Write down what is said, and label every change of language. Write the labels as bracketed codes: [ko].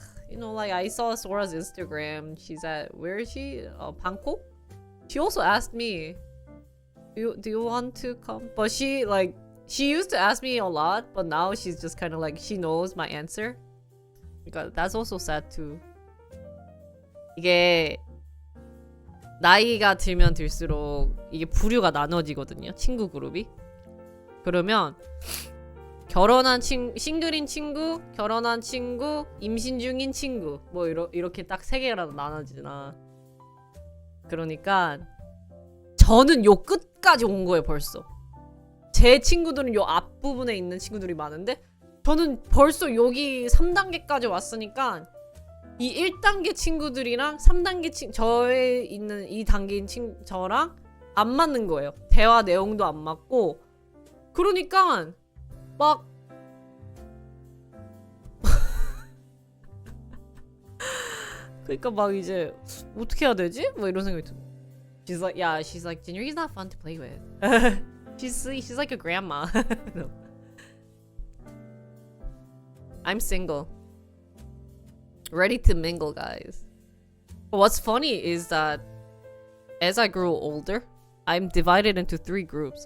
[en] You know, like I saw Sora's Instagram. She's at, where is she? Bangkok. She also asked me, do you want to come? But she used to ask me a lot, but now she's just kind of like she knows my answer. Because that's also sad too. [ko] 이게 나이가 들면 들수록 이게 부류가 나눠지거든요. 친구 그룹이. 그러면 결혼한 싱글인 친구, 결혼한 친구, 임신 중인 친구, 뭐 이렇게 딱 세 개가 나눠지나. 그러니까 저는 요 끝까지 온 거예요 벌써. 제 친구들은 요 앞부분에 있는 친구들이 많은데 저는 벌써 여기 3단계까지 왔으니까 이 1단계 친구들이랑 3단계 저에 있는 2단계인 저랑 안 맞는 거예요. 대화 내용도 안 맞고. 그러니까 막 그러니까 막 이제 어떻게 해야 되지? 뭐 이런 생각이 들어. [en] She's like Jinryu's not fun to play with. she's like a grandma. No. I'm single. Ready to mingle, guys. But what's funny is that as I grow older, I'm divided into 3 groups.